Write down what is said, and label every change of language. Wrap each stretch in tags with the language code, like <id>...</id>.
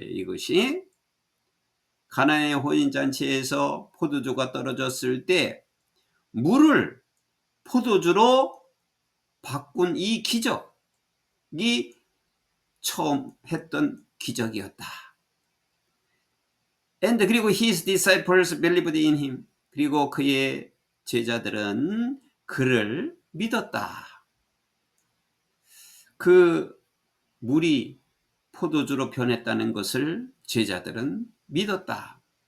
<ko>이것이 가나의 혼인잔치에서 포도주가 떨어졌을 때 물을 포도주로 바꾼 이 기적이 처음 했던 기적이었다.</ko> <en>And,</en> <ko>그리고</ko> <en>his disciples believed in him.</en> <ko>그리고 그의 제자들은 그를 믿었다. 그 물이 포도주로 변했다는 것을 제자들은 믿었다.</ko>